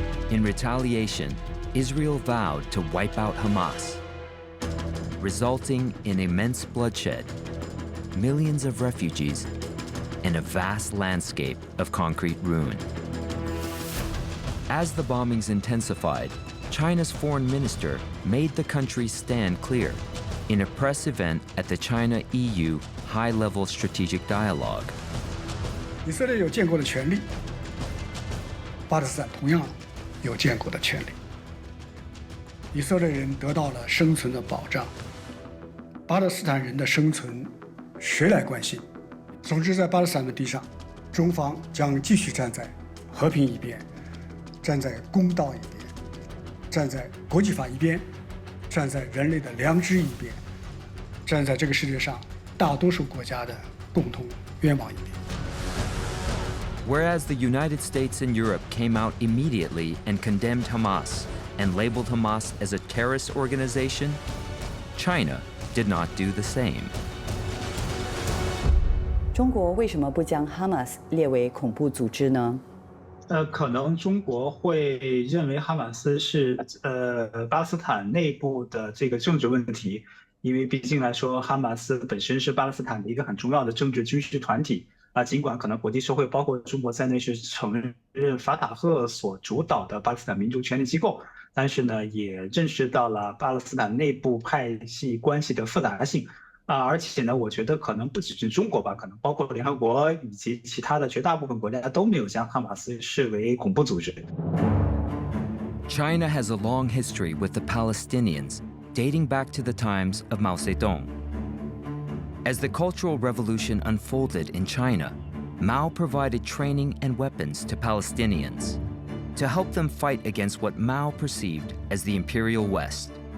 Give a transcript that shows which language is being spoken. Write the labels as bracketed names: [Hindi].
[English] In retaliation, Israel vowed to wipe out Hamas, resulting in immense bloodshed, millions of refugees, and a vast landscape of concrete ruin. As the bombings intensified, China's foreign minister made the country stand clear in a press event at the China-EU high-level strategic dialogue. [Chinese] 以色列有建国的权利，巴勒斯坦同样有建国的权利。以色列人得到了生存的保障，巴勒斯坦人的生存谁来关心？总之，在巴勒斯坦问题上，中方将继续站在和平一边，站在公道一边，站在国际法一边，站在人类的良知一边，站在这个世界上大多数国家的共同愿望一边。 [English] Whereas the United States and Europe came out immediately and condemned Hamas and labeled Hamas as a terrorist organization, China did not do the same. [Chinese] 中国为什么不将 Hamas 列为恐怖组织呢？可能中国会认为哈马斯是巴勒斯坦内部的这个政治问题，因为毕竟来说，哈马斯本身是巴勒斯坦的一个很重要的政治军事团体啊。尽管可能国际社会包括中国在内是承认法塔赫所主导的巴勒斯坦民族权力机构，但是呢，也认识到了巴勒斯坦内部派系关系的复杂性。而且呢，我觉得可能不只是中国吧，可能包括联合国以及其他的绝大部分国家都没有将哈马斯视为恐怖组织。 [English] China has a long history with the Palestinians, dating back to the times of Mao Zedong. As the Cultural Revolution unfolded in China, Mao provided training and weapons to Palestinians to help them fight against what Mao perceived as the Imperial West.